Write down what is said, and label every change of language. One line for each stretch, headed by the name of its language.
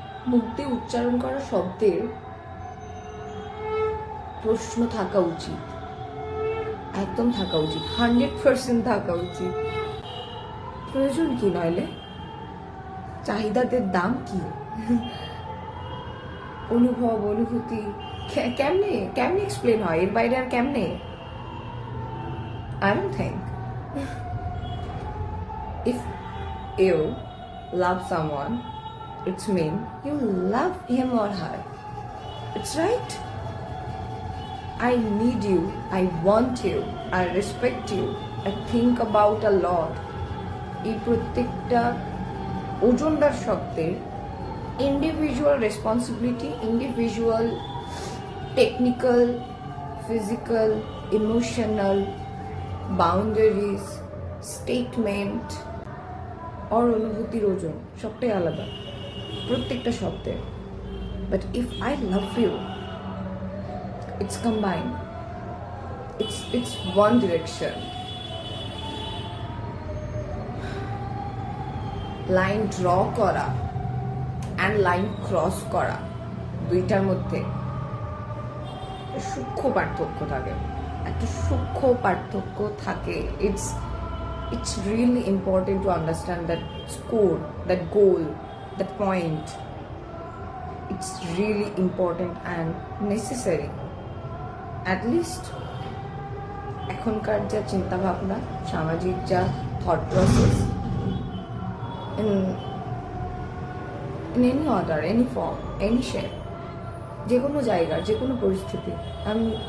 Bangla: মুখ দিয়ে উচ্চারণ করা শব্দের প্রশ্ন থাকা উচিত, একদম থাকা উচিত, 100% থাকা উচিত। প্রয়োজন কি নইলে? চাহিদাদের দাম কি? অনুভব, অনুভূতি কেমনে এক্সপ্লেন হয়? এর বাইরে আর কেমনে?
English: I don't think. if you love someone, it's mean you love him or her. It's right. I need you, I want you, I respect you, I think about a lot.
Bangla: এই প্রত্যেকটা ওজনদার শব্দের individual responsibility, individual technical, physical, emotional boundaries, statement আর অনুভূতির ওজন সবটাই আলাদা প্রত্যেকটা শব্দের।
English: But if I love you, it's combined, it's one direction.
Bangla: Line draw করা অ্যান্ড লাইন ক্রস করা দুইটার মধ্যে সূক্ষ্ম পার্থক্য থাকে, একটা সূক্ষ্ম পার্থক্য থাকে।
English: it's really important to understand that score, that goal, that point. It's really important and necessary. At least
Bangla: এখনকার যা চিন্তা ভাবনা, সামাজিক যা thought process,
English: in any order, any form, any shape,
Bangla: যে কোনো জায়গার যে কোনো পরিস্থিতি আমি